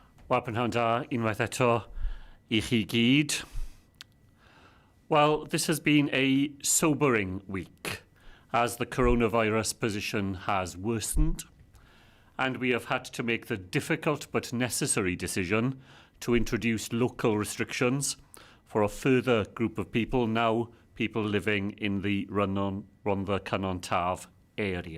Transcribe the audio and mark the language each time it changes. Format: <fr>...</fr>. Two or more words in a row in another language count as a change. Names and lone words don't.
<cy>Wel, prynhawn da, unwaith eto I chi gyd.</cy> <en>Well, this has been a sobering week as the coronavirus position has worsened, and we have had to make the difficult but necessary decision to introduce local restrictions for a further group of people, now people living in the Rhondda Cynon Taf area.</en>